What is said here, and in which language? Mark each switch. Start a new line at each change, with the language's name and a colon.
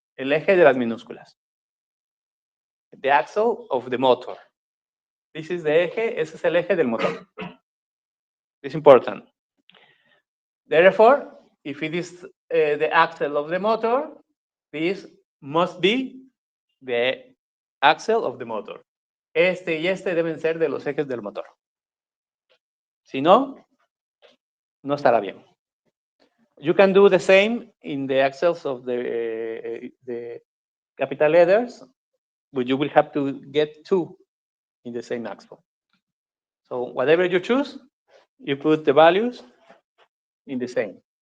Spanish: El eje de las minúsculas.
English: The axle of the motor. This is the
Spanish: eje, ese es el eje del motor.
English: It's important. Therefore, if it is the axle of the motor, this must be the axle of the motor.
Spanish: Este y este deben ser de los ejes del motor. Si no, no estará bien.
English: You can do the same in the axles of the capital letters, but you will have to get two in the same axle. So whatever you choose, you put the values in the same.